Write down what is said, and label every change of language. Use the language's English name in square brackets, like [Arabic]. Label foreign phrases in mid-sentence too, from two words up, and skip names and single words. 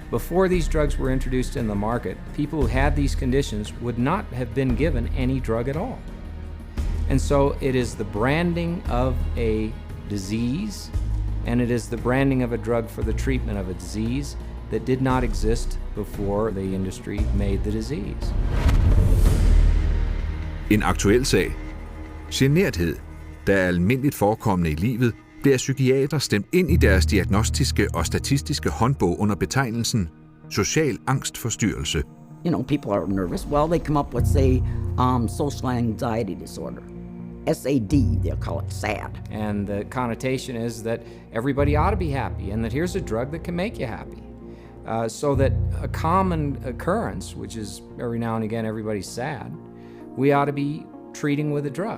[English] Before these drugs were introduced in the market, people who had these conditions would not have been given any drug at all. And so it is the branding of a disease, and it is the branding of a drug for the treatment of a disease that did not exist before the industry made the disease. [Danish] En aktuel sag. Generthed, der er almindeligt forekommende i livet, bliver psykiater stemt ind i deres diagnostiske og statistiske håndbog under betegnelsen social angstforstyrrelse. [English] You know, people are nervous. Well, they come up with, say, social anxiety disorder. SAD, they'll call it SAD. And the connotation is that everybody ought to be happy, and that here's a drug that can make you happy. So that a common occurrence, which is every now and again everybody's sad, we ought to be treating with a drug.